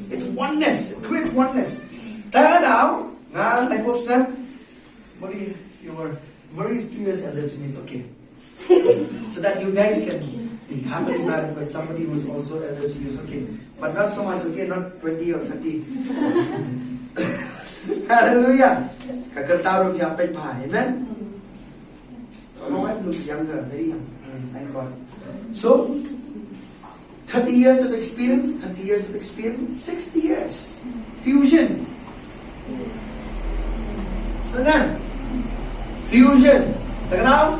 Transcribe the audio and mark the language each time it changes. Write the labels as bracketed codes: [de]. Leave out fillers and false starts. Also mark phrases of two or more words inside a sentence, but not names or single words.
[en] It's oneness. It creates oneness. Now, I post them. Marie, Marie is 2 years elder to me, it's okay. So that you guys can be happily married with somebody who is also elder to you, it's okay. But not so much, okay, not 20 or 30. Hallelujah. Kakartaro ki apay pa, amen? My wife looks younger, very young. Thank God. So, 30 years of experience, 60 years. Fusion. So then, fusion. Take now.